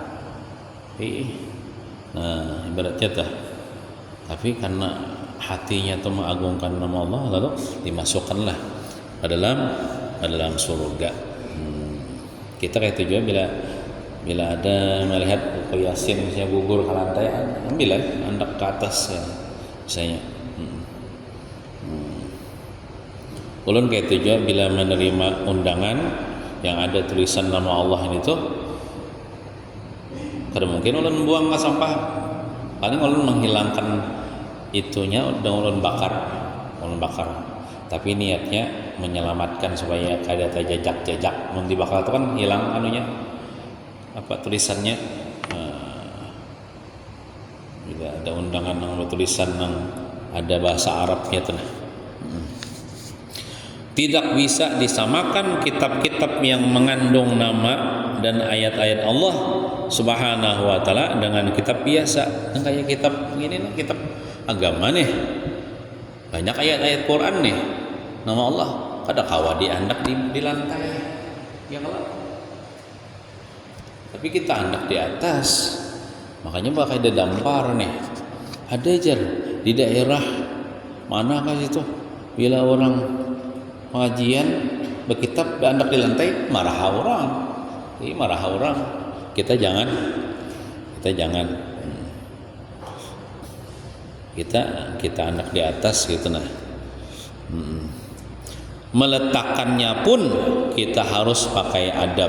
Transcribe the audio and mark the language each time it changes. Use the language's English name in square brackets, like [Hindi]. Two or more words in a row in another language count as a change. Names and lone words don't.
[Banjar] Nah, ibaratnya tah. [Indonesian] Tapi karena hatinya itu mengagungkan nama Allah, lalu dimasukkanlah ke dalam surga. [Banjar] Kita kayak itu juga bila ada melihat buku Yasin misalnya gugur ke lantai, ambil andak ke atas ya, misalnya. Ulun kayak itu juga bila menerima undangan yang ada tulisan nama Allah ini tuh, kada mungkin ulun buang ke sampah, paling ulun menghilangkan itunya dan ulun bakar. Tapi niatnya menyelamatkan supaya kada terjejak-jejak. Mun dibakar itu kan hilang anunya, apa tulisannya. [Indonesian] Bila ada undangan yang tulisan yang ada bahasa Arabnya tuh. Tidak bisa disamakan kitab-kitab yang mengandung nama dan ayat-ayat Allah [Arabic] سبحانه وتعالى [Indonesian] dengan kitab biasa. Yang kayak kitab gini nih, kitab agama nih. Banyak ayat-ayat Quran nih. [Banjar] Nama Allah kada kawa diandak di lantai. Ya kalau. Tapi kita andak di atas. [Indonesian] Makanya pakai dampar nih. [Banjar] Ada aja di daerah mana kah itu bila orang pengajian berkitab andak di lantai, marah orang. [Indonesian] Kita jangan kita anak di atas gitu nah. Meletakkannya pun kita harus pakai adab.